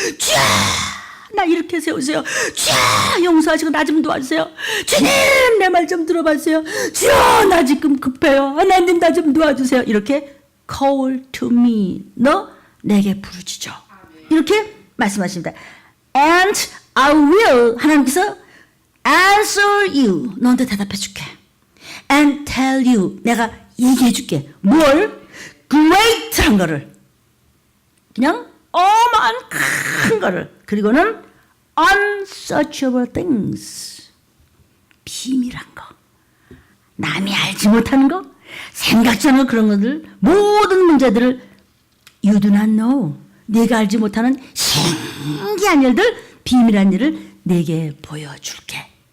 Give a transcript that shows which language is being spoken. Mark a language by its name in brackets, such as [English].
[Korean] 쥐야 나 이렇게 세우세요. 주여 용서하시고 나 좀 도와주세요. 주님 내 말 좀 들어봐주세요. 주여 나 지금 급해요. 하나님 나 좀 도와주세요. 이렇게 [English] call to me [Korean] 너 내게 부르짖어 이렇게 말씀하십니다. [English] And I will [Korean] 하나님께서 [English] answer you [Korean] 너한테 대답해 줄게. [English] And tell you [Korean] 내가 얘기해 줄게. 뭘? great한 거를 그냥 어마한 큰 거를 그리고는 [English] unsearchable things [Korean] 비밀한 거 남이 알지 못하는 거 생각지 않은 그런 것들 모든 문제들을 [English] you do not know [Korean] 네가 알지 못하는 신기한 일들 비밀한 일을 네게 보여줄게.